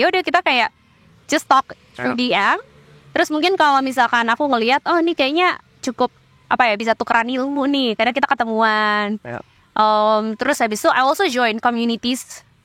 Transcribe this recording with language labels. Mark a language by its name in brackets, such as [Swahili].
[Indonesian] Yaudah kita kayak [English] just talk through DM. [Indonesian] Terus mungkin kalau misalkan aku ngelihat, oh ini kayaknya cukup bisa tukeran ilmu nih. Kadang kita ketemuan. Terus habis itu [English] I also join communities.